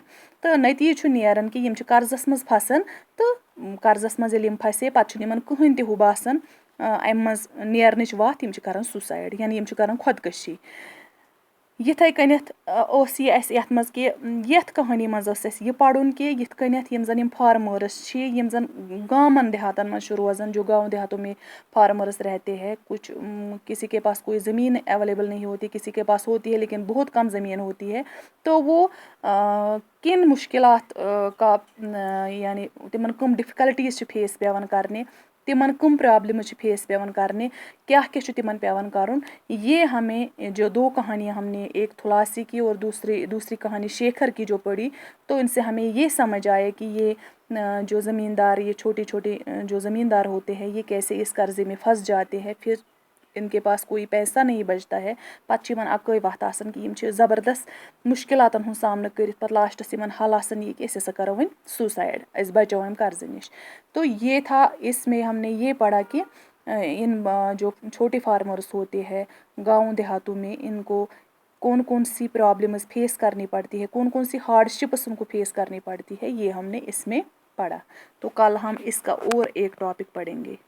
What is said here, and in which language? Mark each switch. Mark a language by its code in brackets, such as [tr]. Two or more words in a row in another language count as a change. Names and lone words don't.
[ks] تہٕ نتیجہٕ نیرن کہِ یِم قرضس منٛز پھسن، تہٕ قرضس منٛز یِم پھٔنٛسۍ پتہٕ یِمن کیٛاہ تہٕ باسان اَمہِ منٛز نیرنٕچ وَتھ، یِم کرن سوٗسایڈ، یعنی یِم کرن خودکشی. یِتھَے کٔنٮ۪تھ اوس یہِ اَسہِ یَتھ منٛز کہِ یَتھ کہانی منٛز ٲس اَسہِ یہِ پَرُن کہِ یِتھ کٔنٮ۪تھ یِم زَن یِم فارمٲرٕس چھِ یِم زَن گامَن دیہاتَن منٛز چھِ روزان [ur] جو گاؤں دیہاتوں میں فارمرس رہتے ہیں کچھ کسی کے پاس کوئی زمین اویلیبل نہیں ہوتی کسی کے پاس ہوتی ہے لیکن بہت کم زمین ہوتی ہے تو وہ کن مشکلات کا یعنی [ks] تِمن کٕم ڈِفکَلٹیٖز چھِ فیس پٮ۪وان کَرنہِ تِمن کٕم پرٛابلِمٕز چھِ فیس پٮ۪وان کَرنہِ کیٛاہ کیٛاہ چھُ تِمن پٮ۪وان کَرُن [ur] یہ ہمیں جو دو کہانیاں ہم نے ایک تھلاسی کی اور دوسری کہانی شیکھر کی جو پڑھی تو ان سے ہمیں یہ سمجھ آئے کہ یہ جو زمیندار یہ چھوٹے چھوٹے جو زمیندار ہوتے ہیں یہ کیسے اس قرضے میں پھنس جاتے ہیں پھر ان کے پاس کوئی پیسہ نہیں بچتا ہے [ks] پتہٕ چھِ یِمن اَکٲے وَتھ آسان کہِ یِم چھِ زبردست مُشکِلاتن ہُنٛد سامنہٕ کٔرِتھ پتہٕ لاسٹس یِمن حل آسان یہِ کہِ أسۍ ہسا کرو وۄنۍ سوٗسایڈ أسۍ بچو اَمہِ قرضہٕ نِش [ur] تو یہ تھا اس میں ہم نے یہ پڑھا کہ ان جو چھوٹے فارمرس ہوتے ہیں گاؤں دیہاتوں میں ان کو کون کون سی [en] problems face [ur] کرنی پڑتی ہے کون سی ہارڈ شپس ان کو فیس کرنی پڑتی ہے یہ ہم نے اس میں پڑھا تو کل ہم اس کا اور ایک ٹاپک پڑھیں گے